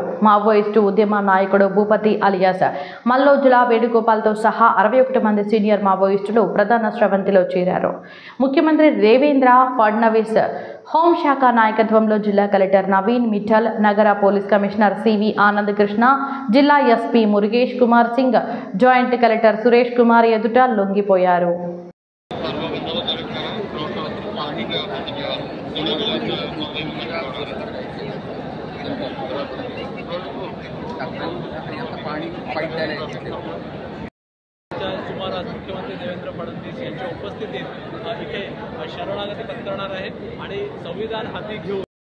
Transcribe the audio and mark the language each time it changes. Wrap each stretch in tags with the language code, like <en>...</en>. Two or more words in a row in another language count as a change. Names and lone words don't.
<te>మావోయిస్టు ఉద్యమ నాయకుడు భూపతి అలియాస్ మల్లోజుల వేణుగోపాల్తో సహా 61 మంది సీనియర్ మావోయిస్టులు ప్రధాన స్రవంతిలో చేరారు. ముఖ్యమంత్రి దేవేంద్ర ఫడ్నవీస్ హోంశాఖ నాయకత్వంలో జిల్లా కలెక్టర్ నవీన్ మిఠల్, నగర పోలీస్ కమిషనర్ సివి ఆనంద్ కృష్ణ, జిల్లా ఎస్పీ మురుగేష్ కుమార్ సింగ్, జాయింట్ కలెక్టర్ సురేష్ కుమార్ ఎదుట లొంగిపోయారు.</te> <mr>सुमार आज मुख्यमंत्री देवेंद्र फडणवीस यांच्या उपस्थितीत इथे शरणागती पत्करणार आहे आणि संविधान हाती घेऊन</mr>